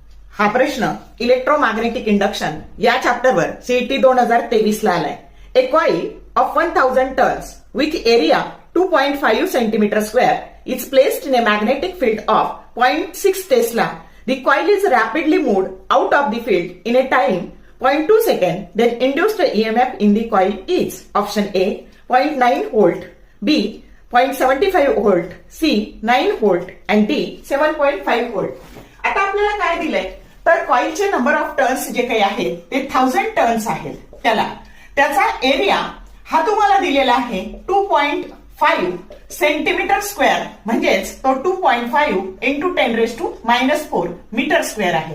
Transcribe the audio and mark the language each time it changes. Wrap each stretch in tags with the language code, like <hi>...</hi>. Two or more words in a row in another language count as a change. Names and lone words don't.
<mr>हा प्रश्न</mr> <en>electromagnetic induction</en> <mr>या चॅप्टरवर सीईटी 2023 ला आलाय.</mr> <en>a coil of 1000 turns with area 2.5 centimeter square is placed in a magnetic field of 0.6 Tesla. The coil is rapidly moved out of the field in a time 0.2 second. Then induced EMF in the coil is option A 0.9 volt, B 0.75 volt, C 9 volt and D 7.5 volt.</en> <mr>आता आपल्याला काय दिलंय तर कॉइलचे</mr> <en>number of turns</en> <mr>जे काही आहेत ते 1000 टर्न्स आहेत. त्याचा एरिया हा तुम्हाला दिलेला आहे 2.5</mr> <en>centimeter square,</en> <mr>म्हणजेच तो 2.5 इंटू 10⁻⁻⁴</mr> <en>meter square</en> <mr>आहे.</mr>